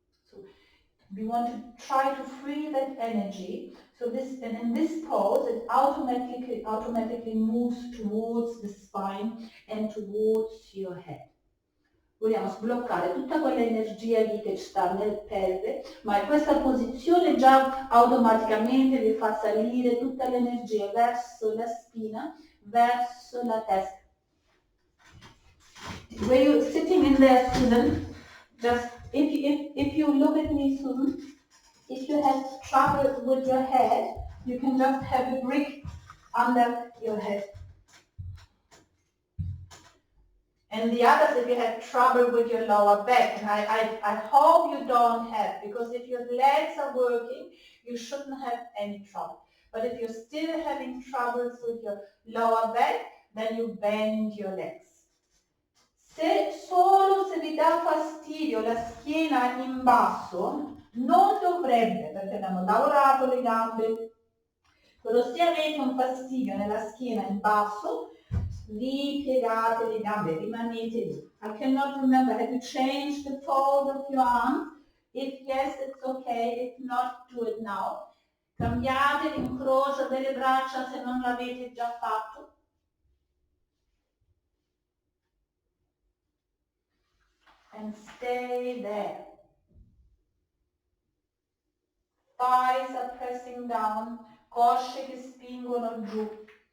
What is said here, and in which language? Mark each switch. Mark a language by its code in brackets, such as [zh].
[en] So we want to try to free that energy. So and in this pose, it automatically moves towards the spine and towards your head. [it] Vogliamo sbloccare tutta quell'energia lì che sta nel pelve, ma in questa posizione già automaticamente vi fa salire tutta l'energia verso la spina, verso la testa. [en] Where you're sitting in there, Susan, just if you look at me, Susan, if you have trouble with your head, you can just have a brick under your head. And the others, if you have trouble with your lower back, and I hope you don't have, because if your legs are working, you shouldn't have any trouble. But if you're still having troubles with your lower back, then you bend your legs. [it] Solo se vi dà fastidio la schiena in basso, non dovrebbe, perché abbiamo lavorato le gambe, però se avete un fastidio nella schiena in basso, ripiegate le gambe, rimanete lì. [en] I cannot remember, have you changed the fold of your arms? If yes, it's okay, if not, do it now. [it] Cambiate l'incrocio delle braccia se non l'avete già fatto. [en] And stay there. Thighs are pressing down, [it] cosce che spingono giù.